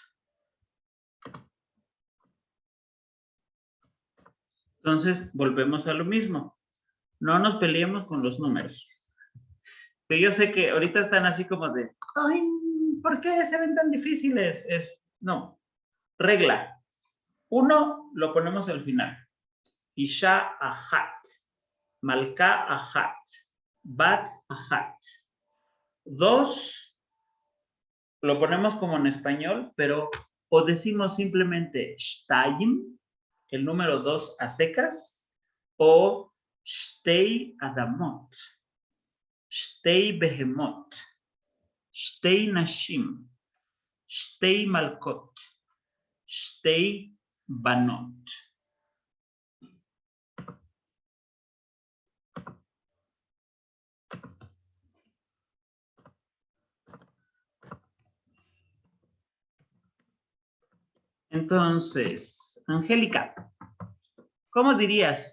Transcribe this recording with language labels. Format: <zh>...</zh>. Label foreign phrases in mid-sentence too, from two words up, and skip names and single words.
<es>Entonces, volvemos a lo mismo. No nos peleemos con los números. Pero yo sé que ahorita están así como de, ay, ¿por qué se ven tan difíciles? No. Regla. 1 lo ponemos al final.</es> <he>אישה אחת. מלכה אחת. בת אחת.</he> <es>2 lo ponemos como en español, pero o decimos simplemente Stein, el número 2 a secas, o</es> <he>שתי אדמות, שתי בהמות, שתי נשים, שתי מלכות, שתי בנות.</he> <es>Entonces, Angélica, ¿cómo dirías?</es>